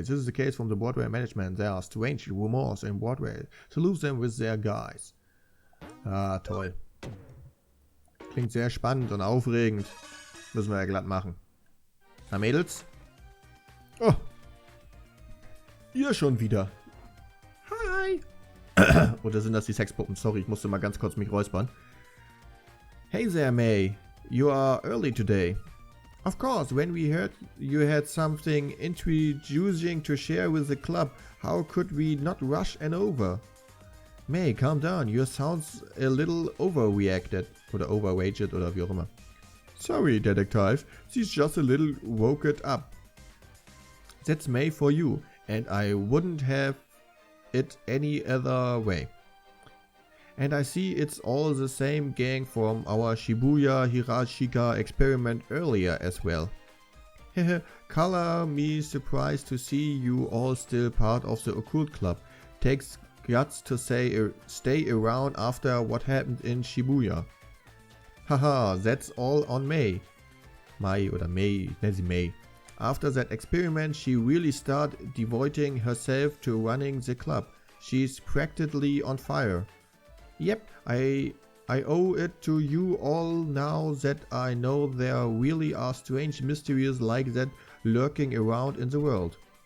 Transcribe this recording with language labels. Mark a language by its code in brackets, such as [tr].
[en] This is the case from the Boardway management. There are strange rumors in Boardway. To lose them with their guys. [de] Ah, toll. Klingt sehr spannend und aufregend. Müssen wir ja glatt machen. Na, Mädels? Oh. Ihr schon wieder. Hi. Oder sind das die Sexpuppen? Sorry, ich musste mal ganz kurz mich räuspern. [en] Hey there, May. You are early today. Of course, when we heard you had something intriguing to share with the club, how could we not rush and over? May, calm down. Your sounds a little overreacted. [de] Oder overrated oder wie auch immer. [en] Sorry, Detective. She's just a little woken up. That's May for you, and I wouldn't have it any other way. And I see it's all the same gang from our Shibuya Hirashika experiment earlier as well. Color me surprised to see you all still part of the occult club. Takes guts to stay around after what happened in Shibuya. Haha, that's all on May. [de] Mai oder May, nennen sie May. [en] After that experiment, she really started devoting herself to running the club. She's practically on fire. Yep, I owe it to you all now that I know there really are strange mysteries like that lurking around in the world.